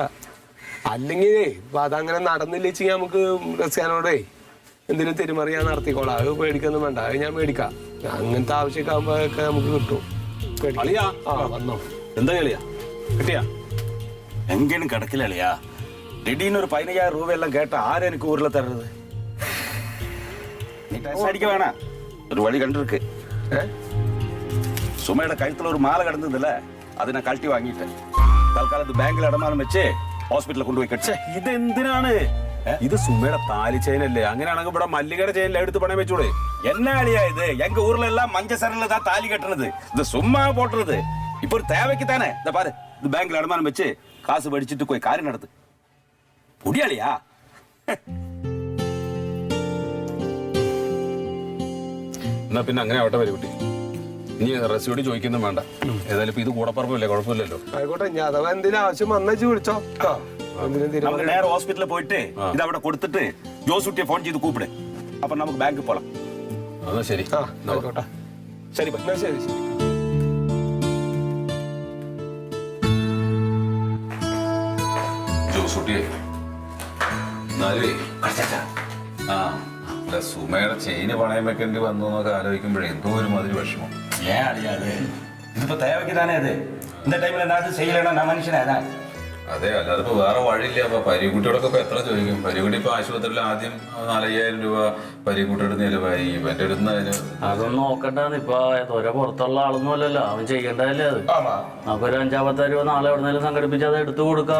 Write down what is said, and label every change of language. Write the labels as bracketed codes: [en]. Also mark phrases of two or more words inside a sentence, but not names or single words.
[ml] അല്ലെങ്കിൽ ഇപ്പൊ അതങ്ങനെ നടന്നില്ലെങ്കിൽ നമുക്ക് റസിയാനോടേ എന്തെങ്കിലും തെരുമറിയാൻ നടത്തിക്കോളാം. അത് പേടിക്കൊന്നും വേണ്ട. അത് ഞാൻ മേടിക്കാം. അങ്ങനത്തെ ആവശ്യമൊക്കെ ആകുമ്പോഴൊക്കെ നമുക്ക് കിട്ടും. വന്നോ? എന്താ കളിയാ കിട്ടിയാ? എങ്കിലും കിടക്കില്ല കളിയാ. [ta] திடீர்னு ஒரு 15,000 ரூபாயெல்லாம் கேட்டா ஆறு எனக்கு ஊர்ல தர்றது? நீ டெஸ்ட் அடிக்க வேணாம். ஒரு வழி கண்டு இருக்கு. சுமையோட கழுத்துல ஒரு மாலை கிடந்ததுல அதை நான் கழட்டி வாங்கிட்டேன். [ml] തൽക്കാലത്ത് ബാങ്കിൽ അടമാനം വെച്ച് ഹോസ്പിറ്റലിൽ കൊണ്ടുപോയി കെട്ടിച്ചേ. ഇത് എന്തിനാണ്? ഇത് സുമയുടെ താലി ചെയിനല്ലേ? അങ്ങനെയാണെങ്കിൽ ഇവിടെ മല്ലികയുടെ ചെയിനിൽ എടുത്ത് പണയം വെച്ചൂടെ? [ta] என்ன அழியா இது? எங்க ஊர்ல எல்லாம் மஞ்ச சரல தான் தாலி கட்டுறது. இது சும்மா போட்டுறது. இப்போ ஒரு தேவைக்கு தானே. இந்த பாரு, இது பேங்க்ல அடமானம் வச்சு காசு படிச்சுட்டு போய் காரியம் நடத்து. புடியாளியா? [ml] എന്നാ പിന്നെ അങ്ങനെ ആവട്ടെ വരികുട്ടി. ഇനി റസിയോട് ചോദിക്കൊന്നും വേണ്ട. ഏതായാലും ഇപ്പൊ ഇത് കൂടപ്പറമ്പല്ലേ, കുഴപ്പമില്ലല്ലോ. ആയിക്കോട്ടെ. ഞാൻ അഥവാ എന്തെങ്കിലും ആവശ്യം വന്നാ വിളിച്ചോ. നമുക്ക് നേരെ ഹോസ്പിറ്റലിൽ പോയിട്ട് ഇത് അവിടെ കൊടുത്തിട്ട് ജോസൂട്ടിയെ ഫോൺ ചെയ്ത് കൂപ്പിട്. അപ്പൊ നമുക്ക് ബാങ്കിൽ പോലാം. അതാ ശരി. ആയിക്കോട്ടെ. ശരി ശരി ശരി. ജോസൂട്ടിയെ സുമയുടെ ചെയിന് പണയം വെക്കേണ്ടി വന്നു എന്നൊക്കെ ആലോചിക്കുമ്പോഴേ എന്തോ ഒരു മാതിരി വിഷമം. [ta] ஏன் அழியாது? இதுப்போ தேவைக்கு தானே அது. இந்த டைம்ல நான் செய்யலைன்னா நான் மனுஷனே தான். [ml] അതെ, അല്ലാതെ ഇപ്പൊ വേറെ വഴിയില്ല. അപ്പൊ പരിക്കുട്ടിയോടൊക്കെ ഇപ്പൊ എത്ര ചോദിക്കും? പരിക്കുട്ടി ഇപ്പൊ ആശുപത്രിയിൽ ആദ്യം 4,000 രൂപ പരിക്കുട്ടിയുടെ നിലവായി. ഇവന്റെ അടുത്ത് അതൊന്നും നോക്കണ്ടെന്ന്. ഇപ്പൊ ഓരോ പുറത്തുള്ള ആളൊന്നും അല്ലല്ലോ, അവൻ ചെയ്യേണ്ടതല്ലേ അത്. നമുക്കൊരു 5,000 രൂപ നാളെ എവിടെന്നെങ്കിലും സംഘടിപ്പിച്ച് അത് എടുത്തു കൊടുക്കാം.